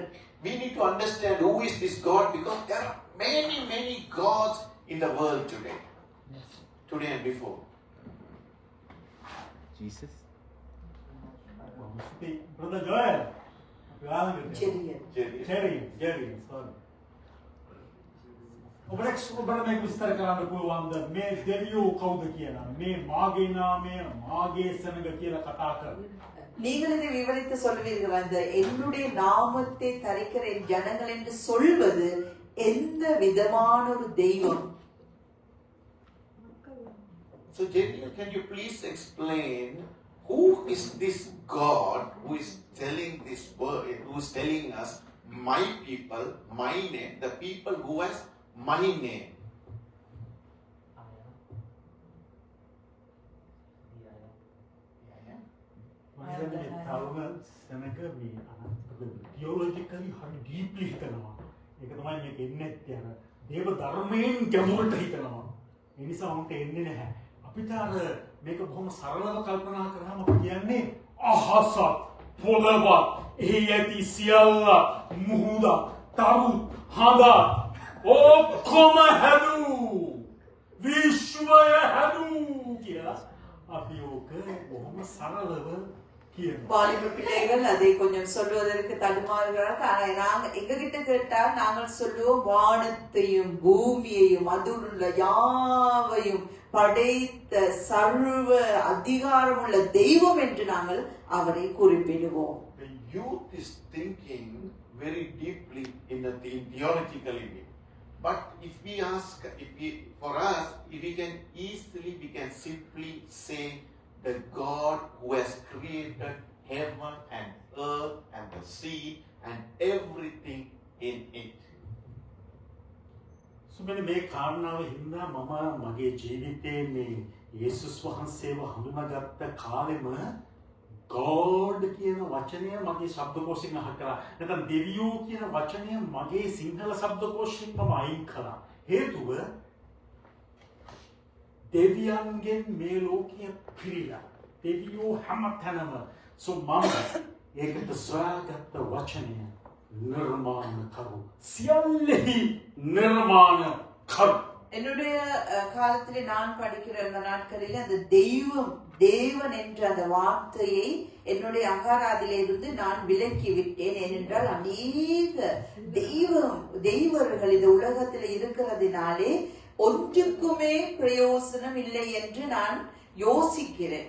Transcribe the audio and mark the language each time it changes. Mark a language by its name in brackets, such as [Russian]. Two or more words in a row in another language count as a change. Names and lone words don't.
[English] We need to understand who is this God because there are many gods in the world today. Today and before. Jesus. Brother Joel. Jerry, sorry. [Sinhala] ඔබට මේක විස්තර කරන්න පුළුවන්ද මේ දෙවියෝ කවුද කියලා? මේ මාගේ නාමය මාගේ සෙනඟ කියලා කතා කරන්නේ. [Tamil] நீங்கள் இதை விவரித்து சொல்வீர்கள். அந்த என்னுடைய நாமத்தை தரிக்கிற என் ஜனங்கள் என்று சொல்வது எந்த விதமான ஒரு தெய்வம்? [English] So Jerry, can you please explain who is this God who is telling this word, who is telling us my people, my name, the people who has my name? [Sinhala] තරුණ සෙනඟ මේ theologically හරි deeply හිතනවා. ඒක තමයි මේක එන්නේ නැත්තේ අර දේව ධර්මයෙන් ගැඹුරට හිතනවා. ඒ නිසා උන්ට එන්නේ නැහැ. අපිට අර මේක බොහොම සරලව කල්පනා කරාම අපි කියන්නේ අහසත් පොළවත් එහි ඇති සියල්ල මුහුද තරු හඳ ඔක්කොම හැදූ විශ්වය හැදූ කියලා අපි ඕක බොහොම සරලව කියනවා. [Tamil] வாலிப பிள்ளைகள் அதை கொஞ்சம் சொல்வதற்கு தடுமாறுகிறார்கள். ஆனால் நாங்கள் எங்ககிட்ட கேட்டால் நாங்கள் சொல்லுவோம் வானத்தையும் பூமியையும் அதில் உள்ள யாவையும் படைத்த சர்வ அதிகாரமுள்ள தெய்வம் என்று நாங்கள் அவரை குறிப்பிடுவோம். [English] The youth is thinking very deeply in the theologically way. But if we ask, for us, if we can easily, we can simply say the God who has created heaven and earth and the sea and everything in it. [Sinhala] සුබනේ මේ කාරණාව හින්දා මම මගේ ජීවිතයේ මේ යේසුස් වහන්සේව හඳුනාගත්ත කාලෙම God කියන වචනය මගේ ශබ්දකෝෂයෙන් අහකලා නැත්නම් දෙවියෝ කියන වචනය මගේ සිංහල ශබ්දකෝෂයෙන් මම අයින් කළා. හේතුව දෙවියන්ගෙන් මේ ලෝකය පිරීලා. දෙවියෝ හැමතැනම මම ඒකට සොයාගත්ත වචනය නිර්මාණකරු. සියල්ලෙහි නිර්මාණකරු. [Tamil] என்னுடைய காலத்திலே நான் படிக்கிற அந்த நாட்களில் அந்த தேவன் என்ற அந்த வார்த்தையை என்னுடைய அகாராதிலிருந்து நான் விலக்கி விட்டேன். ஏனென்றால் அநேக தெய்வர்கள் இந்த உலகத்தில் இருக்கிறதுனாலே ஒன்றுக்குமே பிரயோசனம் இல்லை என்று நான் யோசிக்கிறேன்.